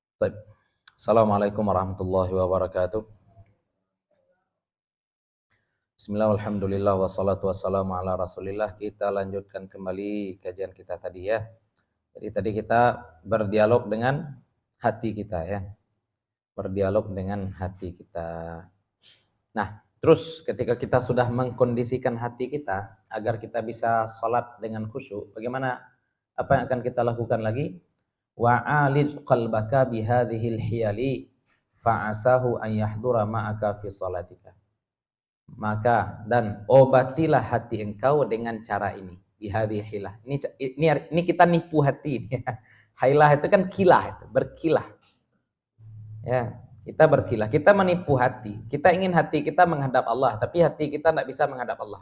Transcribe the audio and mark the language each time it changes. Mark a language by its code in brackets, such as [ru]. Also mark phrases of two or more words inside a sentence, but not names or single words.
[id] Baik. [ar] السلام عليكم ورحمة الله وبركاته. بسم الله، الحمد لله، والصلاة والسلام على رسول الله. [id] Kita lanjutkan kembali kajian kita tadi ya. Jadi tadi kita berdialog dengan hati kita ya. Berdialog dengan hati kita. Nah, terus ketika kita sudah mengkondisikan hati kita agar kita bisa sholat dengan khusyuk, bagaimana, apa yang akan kita lakukan lagi? [ar] وعالج قلبك بهذه الحيل فعساه أن يحضر معك في صلاتك. [id] Maka dan obatilah hati engkau dengan cara ini, [ar] بهذه الحيلة. [id] Ini kita nipu hati ini. Hilah itu kan kilah, itu berkilah. Ya, kita berkilah, kita menipu hati. Kita ingin hati kita menghadap Allah, tapi hati kita tidak bisa menghadap Allah.